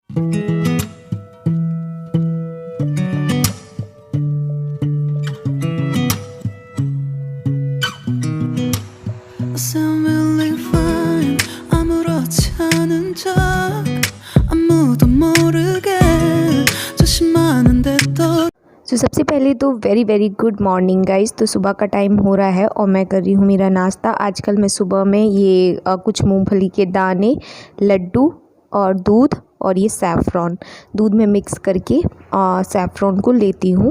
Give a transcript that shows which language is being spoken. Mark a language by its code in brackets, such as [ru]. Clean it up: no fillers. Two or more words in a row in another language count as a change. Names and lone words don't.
[en] Sound really fine. [ko] 아무렇지 않은 척 아무도 모르게 조심하는데 또 [hi] सबसे पहले तो [en] very good morning guys. [hi] तो सुबह का टाइम हो रहा है और मैं कर रही हूँ मेरा नाश्ता। आजकल मैं सुबह में ये कुछ मूंगफली के दाने, लड्डू और दूध और ये सैफ़्रॉन दूध में मिक्स करके सैफ़्रॉन को लेती हूँ।